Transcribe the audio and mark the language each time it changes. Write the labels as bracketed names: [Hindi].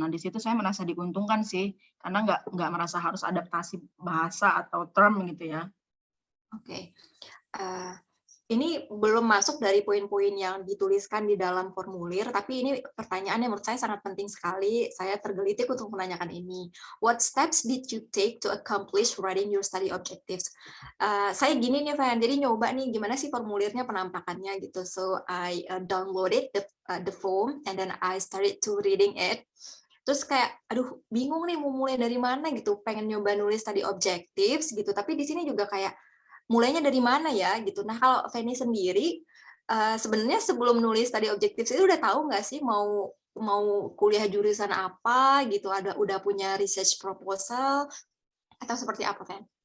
[Indonesian] Nah, di situ saya merasa diuntungkan sih, karena nggak merasa harus adaptasi bahasa atau term gitu ya. Oke. Ini belum masuk dari poin-poin yang dituliskan di dalam formulir, tapi ini pertanyaan yang menurut saya sangat penting sekali. Saya tergelitik untuk menanyakan ini. [English] What steps did you take to accomplish writing your study objectives? [Indonesian] Saya gini nih, Fan, jadi nyoba nih gimana sih formulirnya penampakannya gitu. [English] So I downloaded the form and then I started to reading it. [Indonesian] Terus kayak, aduh bingung nih mau mulai dari mana gitu. Pengen nyoba nulis study objectives gitu, tapi di sini juga kayak mulainya dari mana ya gitu. Nah kalau Fanny sendiri sebenarnya sebelum nulis study objectives itu udah tahu nggak sih mau kuliah jurusan apa gitu? Udah punya research proposal atau seperti apa, Fen?